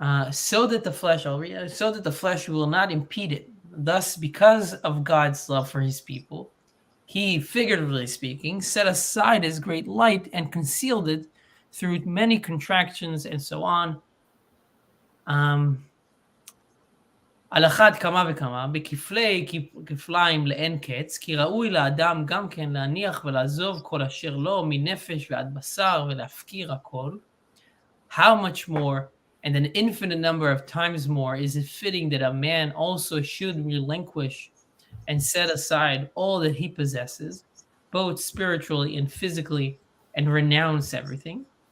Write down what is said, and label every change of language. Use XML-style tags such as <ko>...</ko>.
<en>So that the flesh will not impede it. Thus, because of God's love for his people, he, figuratively speaking, set aside his great light and concealed it through many contractions and so on.</en> <he>על אחת כמה וכמה, כפליים לאין קץ, כי ראוי לאדם גם כן להניח ולעזוב כל אשר לו מנפש ועד בשר ולהפקיר הכל.</he> <en>How much more, and an infinite number of times more, is it fitting that a man also should relinquish and set aside all that he possesses, both spiritually and physically, and renounce everything?</en>